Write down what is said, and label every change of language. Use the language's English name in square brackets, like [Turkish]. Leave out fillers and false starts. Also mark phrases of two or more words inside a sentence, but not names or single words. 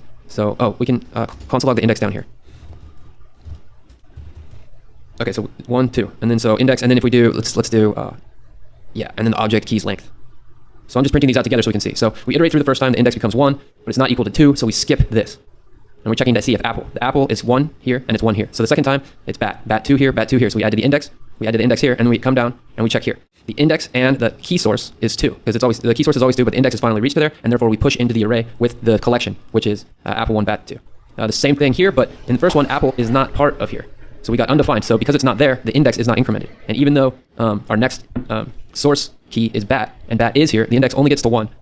[English] So, oh, we can console log the index down here. Okay, so 1, 2, and then so index, and then if we do, let's do, yeah, and then the object key's length. So I'm just printing these out together so we can see. So we iterate through the first time, the index becomes 1, but it's not equal to 2, so we skip this. And we're checking to see if apple. The apple is 1 here, and it's 1 here. So the second time, it's bat. Bat 2 here, bat 2 here. So we add to the index, here, and we come down, and we check here. The index and the key source is 2, because it's always, the key source is always 2, but the index is finally reached to there, and therefore we push into the array with the collection, which is apple 1, bat 2. The same thing here, but in the first one, apple is not part of here. So we got undefined. So because it's not there, the index is not incremented. And even though our next source key is bat, and bat is here, the index only gets to 1.